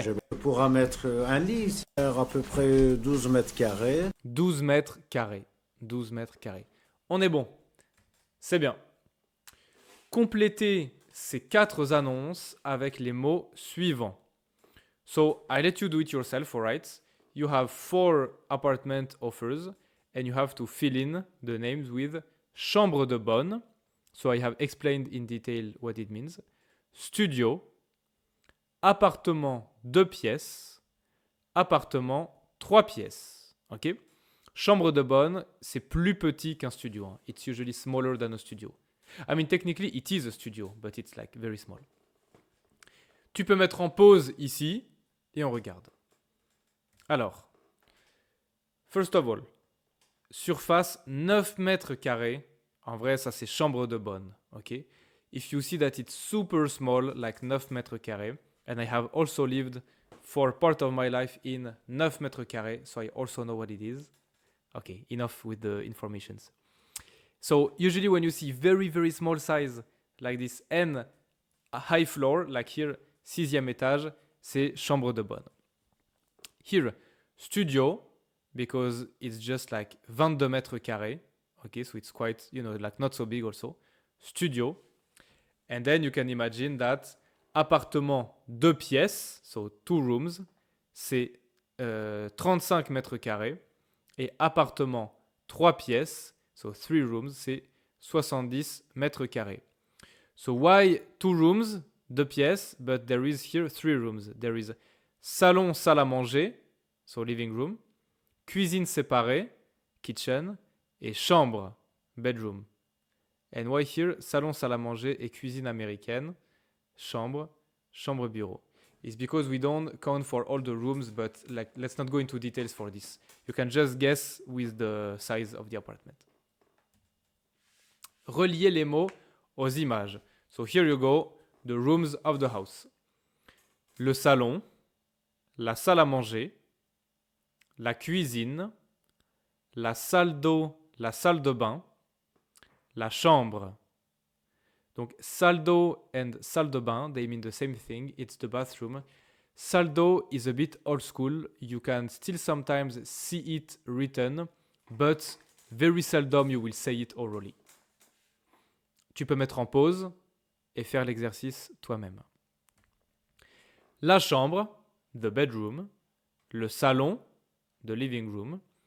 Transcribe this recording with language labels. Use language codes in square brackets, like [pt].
[fr] Je pourrai mettre un lit ici, à peu près 12 mètres carrés. 12 mètres carrés. 12 mètres carrés. On est bon. C'est bien. Complétez ces 4 annonces avec les mots suivants. [en] So, I let you do it yourself, alright? You have 4 apartment offers and you have to fill in the names with chambre de bonne, So I have explained in detail what it means. [fr] Studio, appartement 2 pièces, appartement 3 pièces. Ok? Chambre de bonne, c'est plus petit qu'un studio. Hein. [en] It's usually smaller than a studio. I mean, technically, it is a studio, but it's like very small. [fr] Tu peux mettre en pause ici et on regarde. Alors, [en] first of all, [fr] surface 9 mètres carrés. En vrai, ça c'est chambre de bonne. Ok? [en] If you see that it's super small, like 9 mètres carrés, and I have also lived for part of my life in 9 mètres carrés, so I also know what it is. Okay, enough with the informations. So usually when you see very, very small size like this and a high floor, like here, 6e étage, [fr] c'est chambre de bonne. [en] Here, studio, because it's just like 22 mètres carrés. Okay, so it's quite, like not so big also. Studio. And then you can imagine that appartement 2 pièces, so 2 rooms, [fr] c'est 35 mètres carrés. Et appartement 3 pièces, [en] so 3 rooms, [fr] c'est 70 mètres carrés. [en] So why 2 rooms, 2 pièces, but there is here 3 rooms. There is salon, salle à manger, so living room, cuisine séparée, kitchen, et chambre, bedroom. And why here salon, salle à manger et cuisine américaine, chambre, chambre bureau. It's because we don't count for all the rooms, but like let's not go into details for this. You can just guess with the size of the apartment. [fr] Relier les mots aux images. [en] So here you go, the rooms of the house. [fr] Le salon, la salle à manger, la cuisine, la salle d'eau, la salle de bain, la chambre. [en] Donc, salle d'eau and salle de bain, they mean the same thing. It's the bathroom. Salle d'eau is a bit old school. You can still sometimes see it written, but very seldom you will say it orally. [fr] Tu peux mettre en pause et faire l'exercice toi-même. La chambre, [en] the bedroom. [fr] Le salon, [en] the living room.